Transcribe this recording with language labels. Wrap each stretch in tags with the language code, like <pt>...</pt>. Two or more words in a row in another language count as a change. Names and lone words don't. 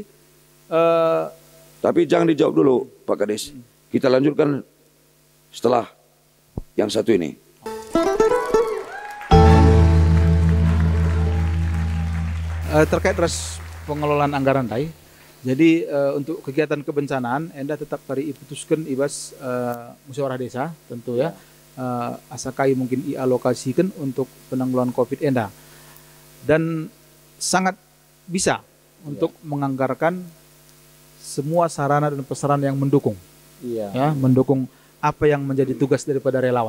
<id>tapi jangan dijawab dulu Pak Kades. Kita lanjutkan setelah yang satu ini. Terkait pengelolaan anggaran tadi. Jadi untuk kegiatan kebencanaan enda tetap kari putuskan ibas musyawarah desa tentu ya. Asakai mungkin dialokasikan untuk penanggulangan COVID enda. Dan sangat bisa untuk menganggarkan semua sarana dan prasarana yang mendukung. Ya, mendukung apa yang menjadi tugas daripada relawan.</id>